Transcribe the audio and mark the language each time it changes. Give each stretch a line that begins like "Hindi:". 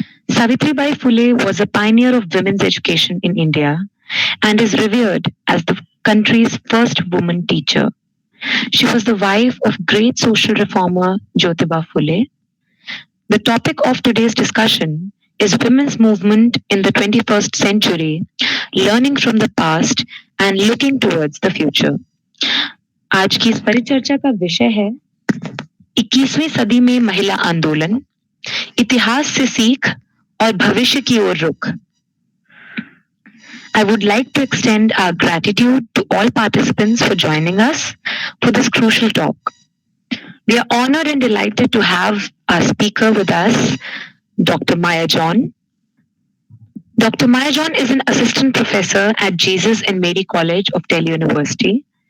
English: Savitribai Phule was a pioneer of women's education in India and is revered as the country's first woman teacher. She was the wife of great social reformer Jyotiba Phule. The topic of today's discussion is women's movement in the 21st century, learning from the past and looking towards the future.
Hindi: आज की इस परिचर्चा का विषय है 21वीं सदी में महिला आंदोलन, इतिहास से सीख और भविष्य की ओर रुख.
English: I would like to extend our gratitude to all participants for joining us for this crucial talk. We are honored and delighted to have our speaker with us, Dr. Maya John. Dr. Maya John is an assistant professor at Jesus and Mary College of Delhi University.